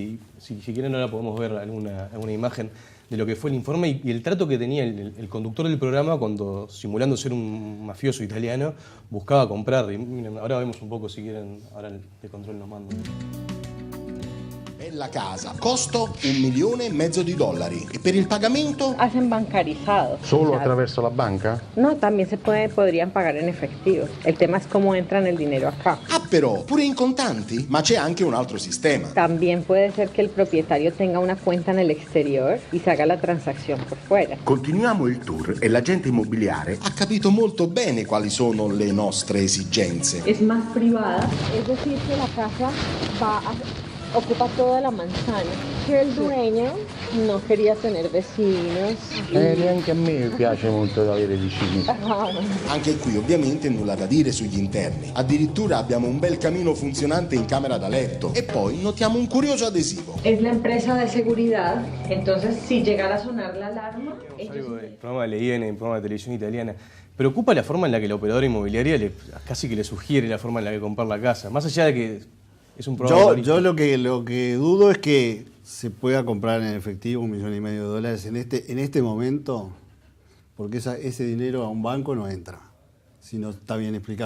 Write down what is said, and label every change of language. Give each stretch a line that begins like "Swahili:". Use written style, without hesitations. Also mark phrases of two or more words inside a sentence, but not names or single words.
Spanish: Y si quieren ahora podemos ver alguna imagen de lo que fue el informe y el trato que tenía el conductor del programa cuando, simulando ser un mafioso italiano, buscaba comprar. Y miren, ahora vemos un poco, si quieren, ahora el de control nos manda. La casa, costo $1,500,000 y
Italian: per il pagamento
Spanish: hacen bancarizado.
Italian: ¿Solo attraverso la banca?
Spanish: No, también podrían pagar en efectivo. El tema es cómo entran el dinero acá.
Italian: Ah, però pure in contanti? Ma c'è anche un altro sistema.
Spanish: También puede ser que el propietario tenga una cuenta en el exterior y se haga la transacción por fuera.
Italian: Continuiamo il tour e l'agente immobiliare Ha capito molto bene quali sono le nostre esigenze.
Spanish: Es más privada, es decir, que la casa ocupa toda la manzana, que el dueño no quería tener vecinos.
Italian: neanche a me piace molto avere vicini. Anche qui ovviamente nulla da dire sugli interni. Addirittura abbiamo un bel camino funzionante in camera da letto. E poi notiamo un curioso adesivo.
Spanish: Es la empresa de seguridad, entonces si llegara a sonar la alarma... Algo del programa de Leyen, en el programa de televisión italiana. ¿Preocupa la forma en la que la operadora inmobiliaria casi que le sugiere la forma en la que comprar la casa? Más allá de que es un programa... Yo lo que dudo es que se pueda comprar en efectivo $1,500,000 en este momento, porque ese dinero a un banco no entra, si no está bien explicado.